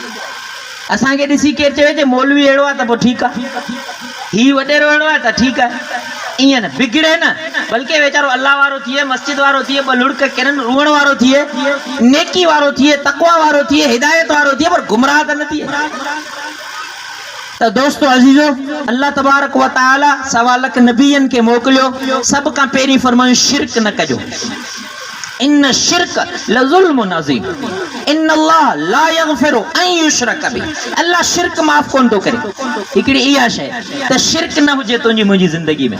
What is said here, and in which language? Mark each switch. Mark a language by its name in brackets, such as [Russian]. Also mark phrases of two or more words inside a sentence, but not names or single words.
[Sindhi] असांखे ॾिसी केरु चवे जे मौलवी अहिड़ो आहे त पोइ ठीकु आहे, हीउ वॾेरो अहिड़ो आहे त ठीकु आहे। ईअं न बिगड़े न, बल्कि वेचारो अल्लाह वारो थिए, मस्जिद वारो थिए, ॿ लुड़क किरन रुअण वारो थिए, नेकी वारो थिए, तक़वा वारो थिए, हिदायत वारो थिए, पर गुमराह त न थिए। तो दोस्तों अजीजो, [Arabic] الله تبارك وتعالى [Sindhi] सवा लख नबीयन के मोकलियो। सब का पहिरीं फरमायो शिरक न कजो। [Arabic] إن الشرك لظلم عظيم إن الله لا يغفر أن يشرك به. [Sindhi] अल्लाह शिरक माफ़ कोन थो करे। हिकिड़ी इहा शइ त शिरक न हुजे तुंहिंजी मुंहिंजी ज़िंदगी में।